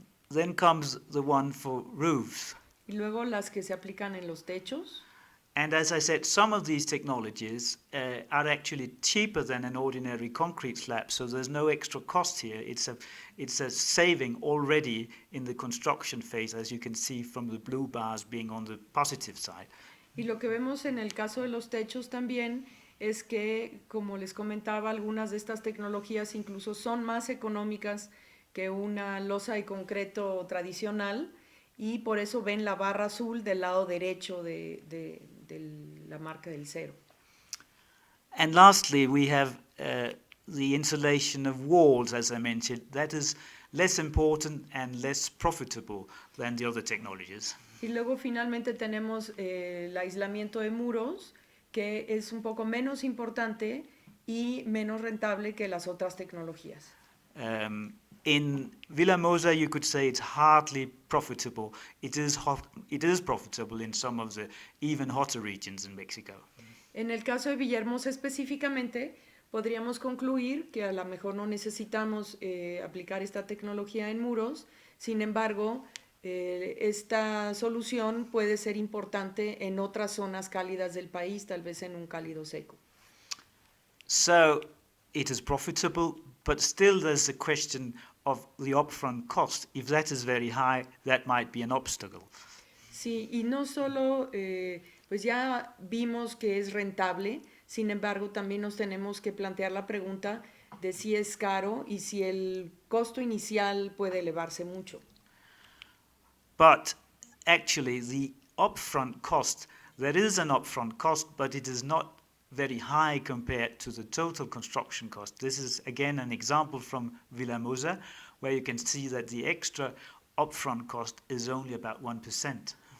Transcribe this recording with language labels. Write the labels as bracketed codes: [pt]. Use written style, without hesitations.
[en] Then comes the one for roofs. [es] Y luego las que se aplican en los techos. [en] And as I said, some of these technologies are actually cheaper than an ordinary concrete slab, so there's no extra cost here. It's a saving already in the construction phase, as you can see from the blue bars being on the positive side. [es] Y lo que vemos en el caso de los techos también es que, como les comentaba, algunas de estas tecnologías incluso son más económicas que una losa de concreto tradicional, y por eso ven la barra azul del lado derecho de la marca del cero. [en] And lastly, we have the insulation of walls, as I mentioned. That is less important and less profitable than the other technologies. [es] Y luego finalmente tenemos el aislamiento de muros, que es un poco menos importante y menos rentable que las otras tecnologías. [en] In Villahermosa, you could say it's hardly profitable. It is profitable in some of the even hotter regions in Mexico. [es] En el caso de Villahermosa específicamente, podríamos concluir que a lo mejor no necesitamos aplicar esta tecnología en muros. Sin embargo, esta solución puede ser importante en otras zonas cálidas del país, tal vez en un cálido seco. [en] So it is profitable, but still there's the question of the upfront cost. If that is very high, that might be an obstacle. [es] Sí, y no solo, pues ya vimos que es rentable, sin embargo, también nos tenemos que plantear la pregunta de si es caro y si el costo inicial puede elevarse mucho. [en] But actually, the upfront cost, there is an upfront cost, but it is not very high compared to the total construction cost. This is again an example from Villahermosa, where you can see that the extra upfront cost is only about 1%.